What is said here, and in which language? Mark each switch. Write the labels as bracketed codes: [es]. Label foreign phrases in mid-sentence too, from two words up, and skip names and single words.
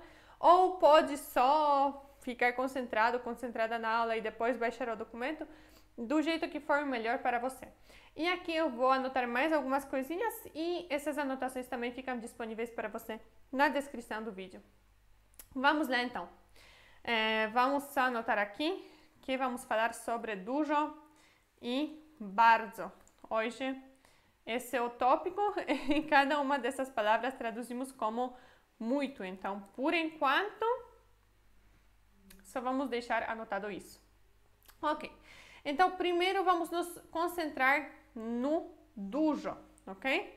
[pt] Ou pode só ficar concentrada na aula e depois baixar o documento, do jeito que for melhor para você. E aqui eu vou anotar mais algumas coisinhas e essas anotações também ficam disponíveis para você na descrição do vídeo. Vamos lá então. Vamos só anotar aqui que vamos falar sobre dużo e bardzo. Hoje esse é o tópico. Em cada uma dessas palavras traduzimos como muito. Então, por enquanto, só vamos deixar anotado isso. Ok. Então, primeiro vamos nos concentrar no dużo, ok?